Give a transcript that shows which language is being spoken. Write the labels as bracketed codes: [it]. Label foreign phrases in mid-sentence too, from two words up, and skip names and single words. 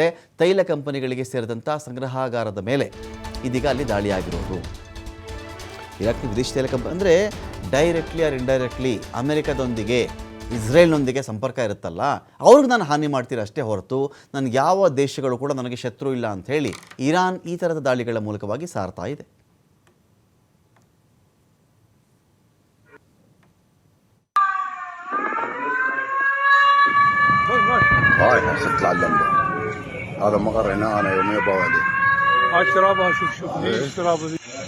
[kn] ತೈಲ ಕಂಪನಿಗಳಿಗೆ ಸೇರಿದಂಥ ಸಂಗ್ರಹಾಗಾರದ ಮೇಲೆ ಇದೀಗ ಅಲ್ಲಿ ದಾಳಿಯಾಗಿರೋದು. ಇರಾಕ್ನ ವಿದೇಶಿ ತೈಲ ಕಂಪನಿ ಅಂದರೆ [en] directly or indirectly [kn] ಅಮೆರಿಕದೊಂದಿಗೆ ಇಸ್ರೇಲ್ನೊಂದಿಗೆ ಸಂಪರ್ಕ ಇರುತ್ತಲ್ಲ, ಅವ್ರಿಗೆ ನಾನು ಹಾನಿ ಮಾಡ್ತೀರ ಅಷ್ಟೇ ಹೊರತು ನನಗೆ ಯಾವ ದೇಶಗಳು ಕೂಡ ನನಗೆ ಶತ್ರು ಇಲ್ಲ ಅಂಥೇಳಿ ಇರಾನ್ ಈ ಥರದ ದಾಳಿಗಳ ಮೂಲಕವಾಗಿ ಸಾರ್ತಾ ಇದೆ. [ar] هاي هسه تتعلم له هذا مقر هنا انا يوميا بوادي هاي شرابها شوف ليش الشرابه ذي